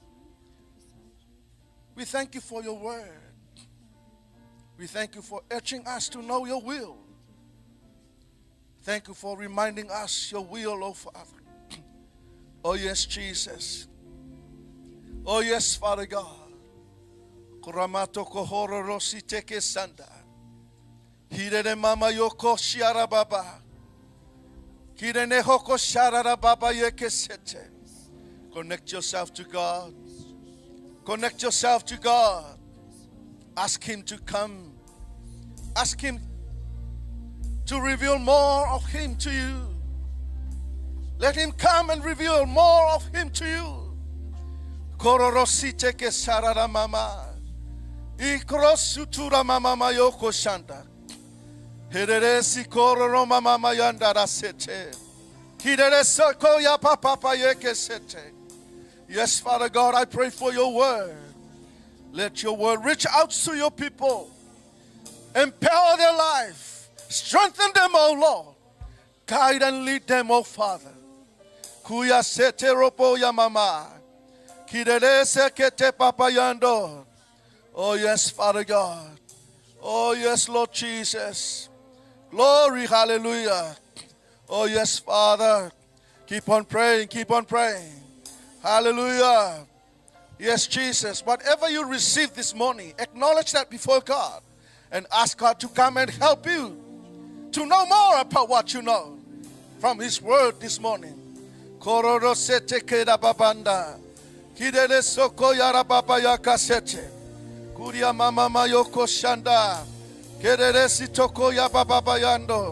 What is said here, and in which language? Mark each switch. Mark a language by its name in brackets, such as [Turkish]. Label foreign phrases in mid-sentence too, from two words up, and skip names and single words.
[English] We thank you for your word. We thank you for urging us to know your will. Thank you for reminding us your will, oh Father. Oh yes, Jesus. Oh yes, Father God. Kuramato kohoro rosi teke sanda. Hirene mama yoko shiara baba. Hirene hoko sharara baba yeke sete. Connect yourself to God. Connect yourself to God. Ask Him to come. Ask Him to reveal more of Him to you. Let Him come and reveal more of Him to you. Kororosite ke sarara mama. Ikrosutura mama mayoko shanda. Hereresi kororo mama mayanda rasete. Hideresa koya papa yeke sete. Yes, Father God, I pray for your word. Let your word reach out to your people. Empower their life. Strengthen them, O Lord. Guide and lead them, O Father. Kuya sete ropo ya mama. Kiderese kete papayando. Oh yes, Father God. Oh yes, Lord Jesus. Glory, hallelujah. Oh yes, Father. Keep on praying, keep on praying. Hallelujah. Yes, Jesus. Whatever you receive this morning, acknowledge that before God and ask God to come and help you to know more about what you know from His word this morning. Kororo sete keda babanda. Kidele soko yara baba yakasete. Kuria mama mayoko shanda. Kedere sitoko ya baba bayando.